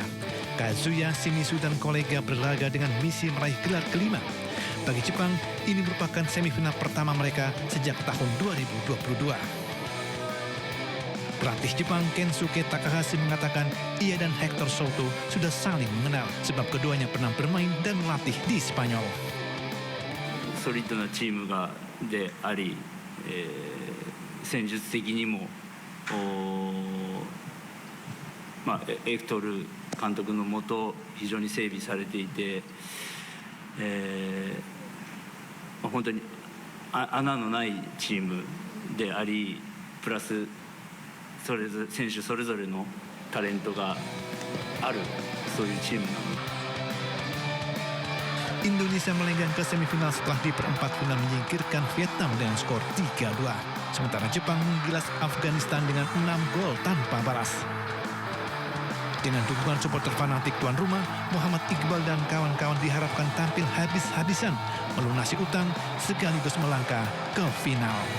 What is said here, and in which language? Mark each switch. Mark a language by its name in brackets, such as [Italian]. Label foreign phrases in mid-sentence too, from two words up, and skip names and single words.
[Indonesian] Kazuya Shimizu dan kolega berlaga dengan misi meraih gelar kelima. Bagi Jepang, ini merupakan semifinal pertama mereka sejak tahun 2022. Pelatih Jepang Kensuke Takahashi mengatakan ia dan Hector Souto sudah saling mengenal sebab keduanya pernah bermain dan melatih di Spanyol. [Japanese] ソリッドなチームであり、戦術的にもエクトル監督のもと非常に整備されていて、本当に穴のないチームであり、プラス選手それぞれのタレントがある、そういうチームなので。 [Indonesian] Indonesia melenggang ke semifinal setelah di perempat final menyingkirkan Vietnam dengan skor 3-2. Sementara Jepang menggilas Afghanistan dengan 6 gol tanpa balas. Dengan dukungan supporter fanatik tuan rumah, Muhammad Iqbal dan kawan-kawan diharapkan tampil habis-habisan, melunasi utang sekaligus melangkah ke final.